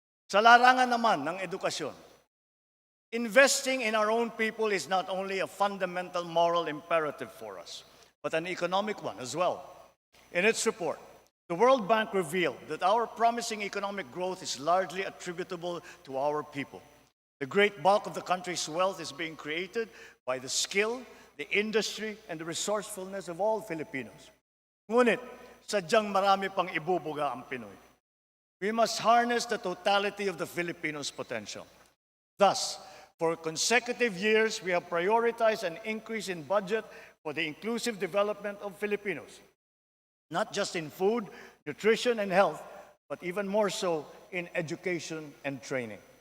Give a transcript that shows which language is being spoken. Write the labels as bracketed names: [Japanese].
[Filipino] Sa larangan naman ng edukasyon, [English] investing in our own people is not only a fundamental moral imperative for us, but an economic one as well. In its report, the World Bank revealed that our promising economic growth is largely attributable to our people. The great bulk of the country's wealth is being created by the skill, the industry, and the resourcefulness of all Filipinos. [Filipino] Ngunit, sadyang marami pang ibubuga ang Pinoy. [English] We must harness the totality of the Filipinos' potential. Thus, for consecutive years, we have prioritized an increase in budget for the inclusive development of Filipinos, not just in food, nutrition, and health, but even more so in education and training.